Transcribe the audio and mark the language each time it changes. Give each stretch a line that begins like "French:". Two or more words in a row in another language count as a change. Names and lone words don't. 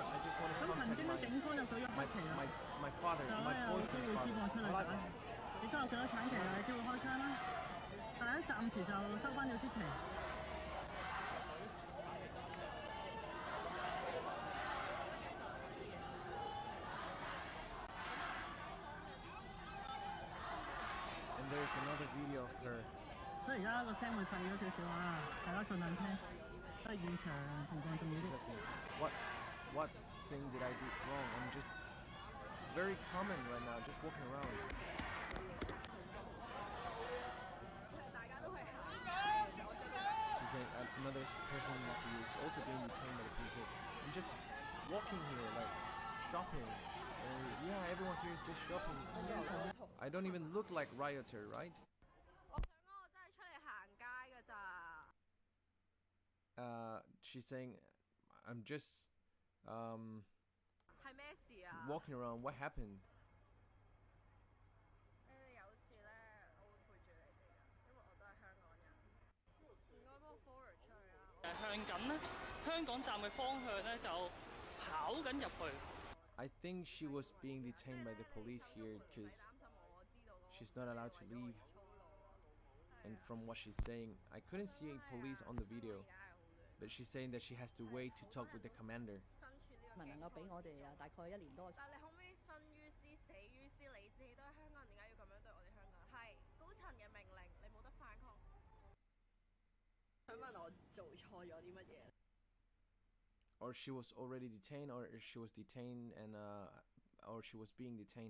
English: I just want to contact my father, my boyfriend's father.
Cantonese: 但係暫時就收翻咗支旗。
English: And there's another video of her.
Cantonese: 所以而家個聲會細咗少少啊，大家盡量聽，都係現場情況重要
English: She's
Cantonese: 啲。
English: asking, what thing did I do wrong? I'm just very common right now, just walking around. She's saying another person who is also being detained by the police said, I'm just walking here, like shopping. Yeah, everyone here is just shopping. I don't even look like rioter, right? She's saying, I'm just walking around. What happened?
Cantonese: 向緊咧，香港站嘅方向咧就跑緊入去。
English: I think she was being detained by the police here because she's not allowed to leave. And from what she's saying, I couldn't see police on the video, but she's saying that she has to wait to talk with the commander.
Cantonese: 能夠俾我哋大概1年多。但係你可唔可以生於斯死於斯？你自己都係香港人，點解要咁樣對我哋香港人？係高層嘅命令，你冇得反抗。想問我做錯咗啲乜嘢？
English: Or she was already detained, or she was detained and or she was being detained.